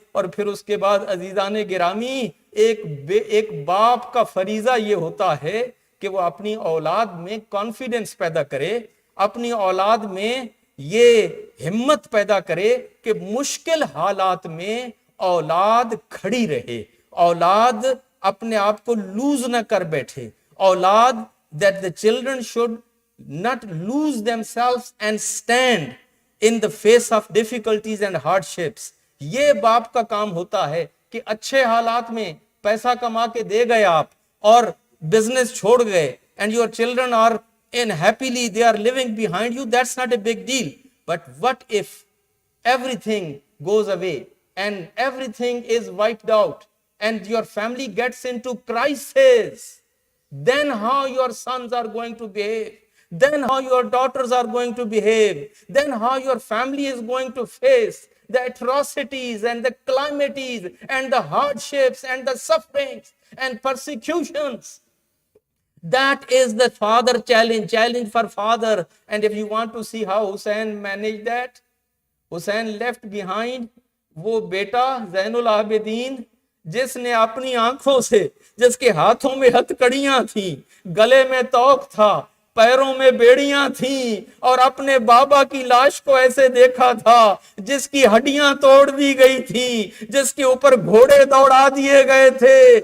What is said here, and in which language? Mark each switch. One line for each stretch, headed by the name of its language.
Urdu: اور پھر اس کے بعد عزیزان گرامی ایک باپ کا فریضہ یہ ہوتا ہے کہ وہ اپنی اولاد میں کانفیڈنس پیدا کرے, اپنی اولاد میں یہ ہمت پیدا کرے کہ مشکل حالات میں اولاد کھڑی رہے, اولاد اپنے آپ کو لوز نہ کر بیٹھے, اولاد
English: that the children should not lose themselves and stand in the face of difficulties and hardships.
Urdu: یہ باپ کا کام ہوتا ہے کہ اچھے حالات میں پیسہ کما کے دے گئے آپ اور بزنس چھوڑ گئے
English: and your children are in happily they are living behind you, that's not a big deal. But what if everything goes away and everything is wiped out and your family gets into crisis? Then how your sons are going to behave? Then how your daughters are going to behave? Then how your family is going to face the atrocities and the calamities and the hardships and the sufferings and persecutions? That is the father challenge for father. And if you want to see how Hussein managed that, Hussein left behind
Urdu: وہ بیٹا زین العابدین جس نے اپنی آنکھوں سے, جس کے ہاتھوں میں ہتکڑیاں تھیں, گلے میں توق تھا, پیروں میں بیڑیاں تھیں, اور اپنے بابا کی لاش کو ایسے دیکھا تھا جس کی ہڈیاں توڑ دی گئی تھیں, جس کے اوپر گھوڑے دوڑا دیے گئے تھے,